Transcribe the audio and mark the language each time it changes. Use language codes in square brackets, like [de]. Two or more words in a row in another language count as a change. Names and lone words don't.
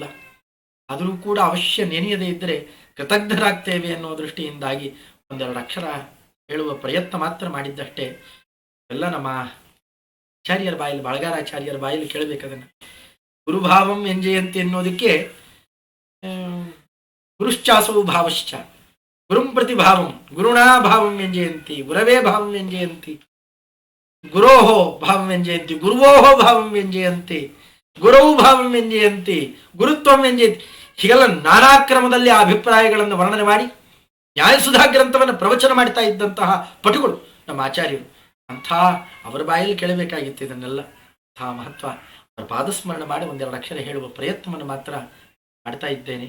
[kn] ಆದರೂ ಕೂಡ ಅವಶ್ಯ ನೆನೆಯದೇ ಇದ್ದರೆ ಕೃತಜ್ಞರಾಗ್ತೇವೆ ಅನ್ನೋ ದೃಷ್ಟಿಯಿಂದಾಗಿ ಒಂದೆರಡು ಅಕ್ಷರ ಹೇಳುವ ಪ್ರಯತ್ನ ಮಾತ್ರ ಮಾಡಿದ್ದಷ್ಟೇ. ಎಲ್ಲ ನಮ್ಮ ಆಚಾರ್ಯರ ಬಾಯಲ್ಲಿ, ಬಾಳಗಾರಾಚಾರ್ಯರ ಬಾಯಲ್ಲಿ ಕೇಳಬೇಕದನ್ನು. [sa] ಗುರುಭಾವಂ ಎಂಜಯಂತಿ ಅನ್ನೋದಕ್ಕೆ ಗುರುಶ್ಚಾಸವು ಭಾವಶ್ಚ ಗುರುಂ ಪ್ರತಿ ಭಾವಂ ಗುರುಣಾ ಭಾವಂ ವ್ಯಂಜಯಂತಿ ಗುರವೇ ಭಾವಂ ವ್ಯಂಜಯಂತಿ ಗುರೋಹೋ ಭಾವಂ ವ್ಯಂಜಯಂತಿ ಗುರುವೋಹೋ ಭಾವಂ ವ್ಯಂಜಯಂತಿ ಗುರವು ಭಾವಂ ವ್ಯಂಜಯಂತಿ ಗುರುತ್ವಂ ವ್ಯಂಜಯಂತಿ. [kn] ಹೀಗೆಲ್ಲ ನಾನಾ ಕ್ರಮದಲ್ಲಿ ಆ ಅಭಿಪ್ರಾಯಗಳನ್ನು ವರ್ಣನೆ ಮಾಡಿ ನ್ಯಾಯಸುಧಾ ಗ್ರಂಥವನ್ನು ಪ್ರವಚನ ಮಾಡ್ತಾ ಇದ್ದಂತಹ ಪಟುಗಳು ನಮ್ಮ ಆಚಾರ್ಯರು. ಅಂಥ ಅವರ ಬಾಯಲ್ಲಿ ಕೇಳಬೇಕಾಗಿತ್ತು ಇದನ್ನೆಲ್ಲ. ಅಂತಹ ಮಹತ್ವ ಅವರ ಪಾದಸ್ಮರಣೆ ಮಾಡಿ ಒಂದೆರಡು ಅಕ್ಷರ ಹೇಳುವ ಪ್ರಯತ್ನವನ್ನು ಮಾತ್ರ ಮಾಡ್ತಾ ಇದ್ದೇನೆ.